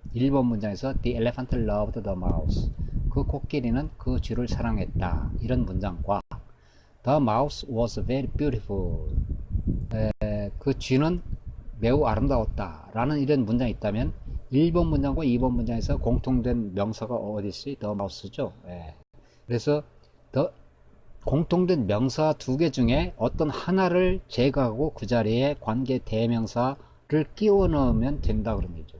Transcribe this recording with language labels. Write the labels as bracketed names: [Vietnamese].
[Korean] 1번 문장에서 [English] The elephant loved the mouse. [Korean] 그 코끼리는 그 쥐를 사랑했다. 이런 문장과 [English] The mouse was very beautiful. [Korean] 그 쥐는 매우 아름다웠다. 라는 이런 문장이 있다면 1번 문장과 2번 문장에서 공통된 명사가 어디 있어요? [English] The mouse죠. [Korean] 그래서 공통된 명사 두 개 중에 어떤 하나를 제거하고 그 자리에 관계 대명사를 끼워 넣으면 된다 그런 거죠.